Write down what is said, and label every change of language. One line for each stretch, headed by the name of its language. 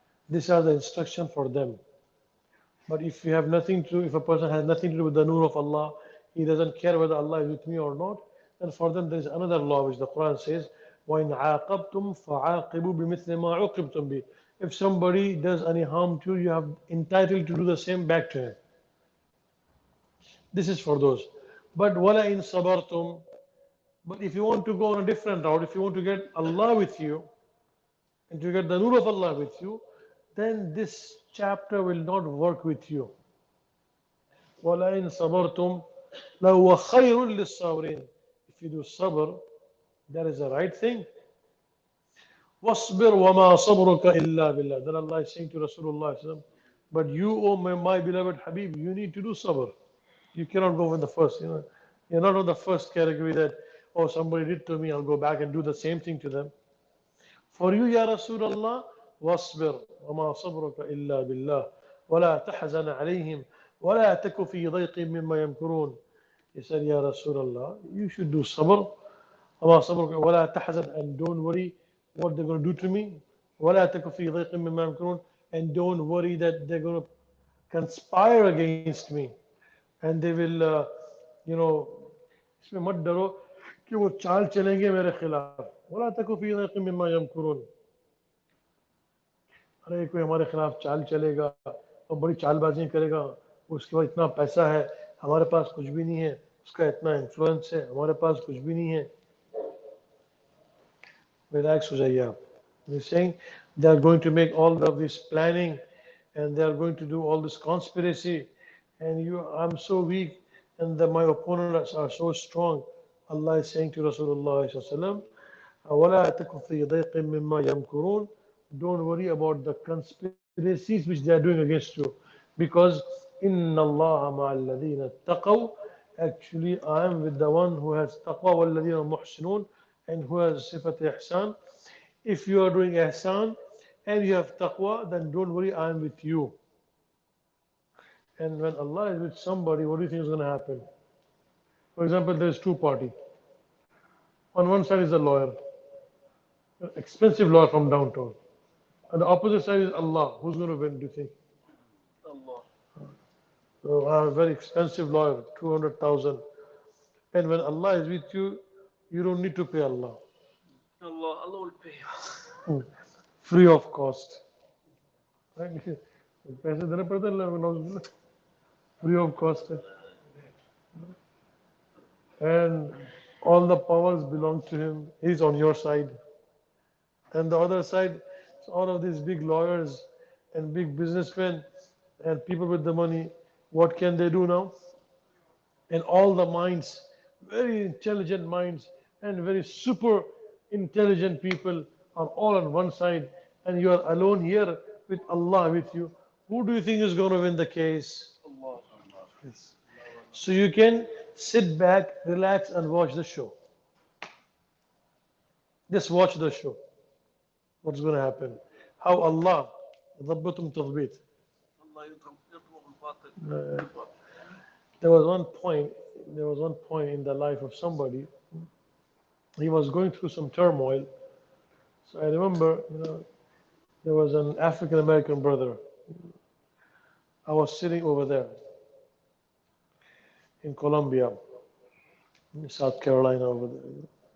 English: These are the instruction for them. But if a person has nothing to do with the nur of Allah, he doesn't care whether Allah is with me or not, then for them there is another law which the Quran says,
Arabic: وَإِنْ عَاقَبْتُمْ فَعَاقِبُوا بِمِثْلِ مَا عُوقِبْتُمْ بِهِ.
English: If somebody does any harm to you, you have entitled to do the same back to him. This is for those. But
Arabic: وَلَئِنْ صَبَرْتُمْ.
English: But if you want to go on a different route, if you want to get Allah with you, and to get the nur of Allah with you, then this chapter will not work with you.
Arabic: وَلَئِنْ صَبَرْتُمْ لَهُوَ خَيْرٌ لِلصَّابِرِينَ.
English: If you do sabr, that is the right thing.
Arabic: وَاصْبِرْ وَمَا صَبْرُكَ إِلَّا بِاللَّهِ.
English: Then Allah is saying to Rasulullah, but you, O my beloved Habib, you need to do sabr. You cannot go with the first. You're not on the first category that, oh, somebody did to me, I'll go back and do the same thing to them. For you, Ya Rasulullah, wasbir,
Arabic: وما صبرك إلا بالله, ولا تحزن عليهم, ولا تك في ضيق مما يمكرون.
English: He said, Ya Rasulullah, you should do sabr,
Arabic: وما صبرك ولا تحزن,
English: and don't worry what they're going to do to me.
Arabic: ولا تك في ضيق مما يمكرون,
English: and don't worry that they're going to conspire against me. And they will, you know,
Hindi: इसमें मत डरो कि वो चाल चलेंगे मेरे खिलाफ.
Arabic: वला तकु फी ज़ैक़िम मिम्मा यमकुरून.
Hindi: अरे कोई हमारे खिलाफ चाल चलेगा और बड़ी चालबाजी करेगा, उसके बाद इतना पैसा है, हमारे पास कुछ भी नहीं है, उसका इतना इन्फ्लुएंस है, हमारे पास कुछ भी नहीं है. Relax हो जाइए आप.
English: He's saying they are going to make all of this planning and they are going to do all this conspiracy, and I'm so weak and my opponents are so strong. Allah is saying to Rasulullah sallallahu
Arabic: وَلَا تَكُ فِي ضَيْقٍ مِّمَّا يَمْكُرُونَ.
English: Don't worry about the conspiracies which they are doing against you, because
Arabic: إِنَّ اللَّهَ مَعَ الَّذِينَ اتَّقَوْا.
English: Actually, I am with the one who has taqwa,
Arabic: وَالَّذِينَ مُحْسِنُونَ,
English: and who has sifat ihsan. If you are doing ihsan and you have taqwa, then don't worry, I am with you. And when Allah is with somebody, what do you think is going to happen? For example, there is two parties. On one side is a lawyer, an expensive lawyer from downtown. And the opposite side is Allah. Who's going to win, do you think? Allah. So I have a very expensive lawyer, 200,000. And when Allah is with you, you don't need to pay Allah. Allah will pay you. Free of cost. Right? पैसे देने पड़ते हैं, free of cost. And all the powers belong to him. He's on your side. And the other side, all of these big lawyers and big businessmen and people with the money, what can they do now? And all the minds, very intelligent minds and very super intelligent people are all on one side, and you are alone here with Allah with you. Who do you think is going to win the case? Allah. Yes. So you can sit back, relax, and watch the show. Just watch the show. What's going to happen? How Allah
Arabic: ضبطهم تضبيط. Allah يضرب الباطل.
English: There was one point in the life of somebody. He was going through some turmoil. So I remember, there was an African American brother. I was sitting over there in Columbia, in South Carolina over there.